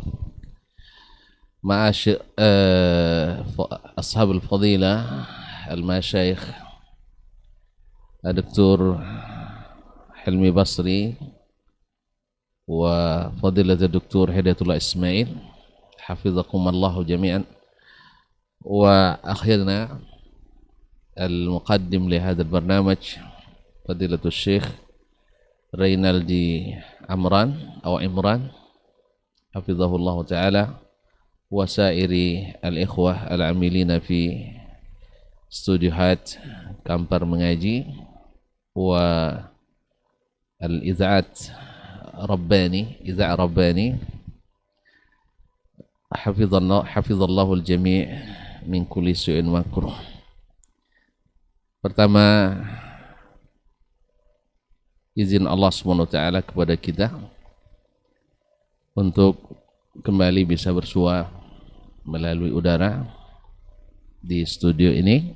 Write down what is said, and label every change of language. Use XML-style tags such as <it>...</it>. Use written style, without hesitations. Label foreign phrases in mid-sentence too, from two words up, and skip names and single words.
<ar>معاشر أصحاب الفضيلة المشايخ الدكتور حلمي بصري وفضيلة الدكتور هداية الله إسماعيل حفظكم الله جميعا. وآخرنا المقدم لهذا البرنامج فضيلة الشيخ Reynaldi Imran حفظه الله تعالى وسائر الإخوة العاملين في استوديوهات Kampar Mengaji والإذاعات Rabbani حفظ الله الجميع من كل سوء مكروه.</ar> <id>Pertama, izin Allah SWT kepada kita untuk kembali bisa bersua melalui udara di studio ini.</id>